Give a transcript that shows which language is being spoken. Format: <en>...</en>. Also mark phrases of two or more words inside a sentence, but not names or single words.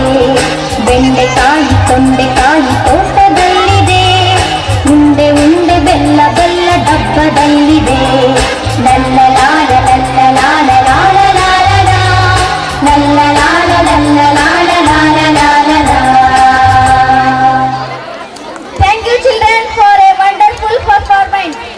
<kn>ಬೆಂಡೆಕಾಯಿ ತೊಂಡೆಕಾಯಿ ತೋಟದಲ್ಲಿದೆ, ಉಂಡೆ ಉಂಡೆ ಬೆಲ್ಲ ಬೆಲ್ಲ ಡಬ್ಬದಲ್ಲಿದೆ. ಲಲ್ಲಲಾಲ ಲಲ್ಲಲಾಲ ಲಾಲ ಲಾಲ ಲಾ, ಲಲ್ಲಲಾಲ ಲಲ್ಲಲಾಲ ಲಾಲ ಲಾಲ ಲಾ.</kn> <en>Thank you children for a wonderful performance.</en>